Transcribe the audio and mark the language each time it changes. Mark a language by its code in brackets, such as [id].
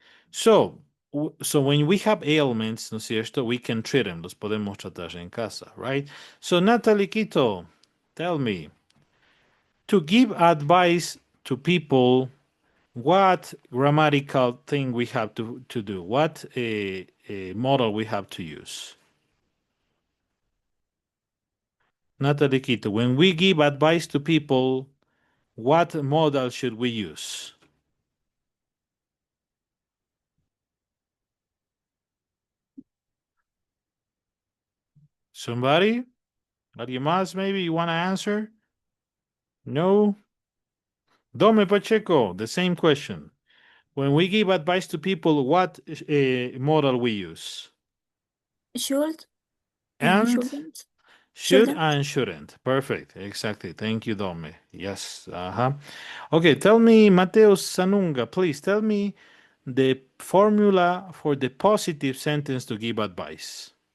[en] So when we have ailments, [es] ¿no es cierto? [en] We can treat them. [es] Los podemos tratar en casa, [en] right? So Natalie Quito, tell me, to give advice to people, what grammatical thing we have to do? What model we have to use? Natalie Quito, when we give advice to people, what model should we use? Somebody? [es] ¿Alguien más, [en] maybe you want to answer? No? Dome Pacheco, the same question. When we give advice to people, what model we use? Should And shouldn't. should Shouldn't. and shouldn't. Perfect. Exactly. Thank you, Dome. Yes. Okay, tell me, Mateo Sanunga, please tell me the formula for the positive sentence to give advice.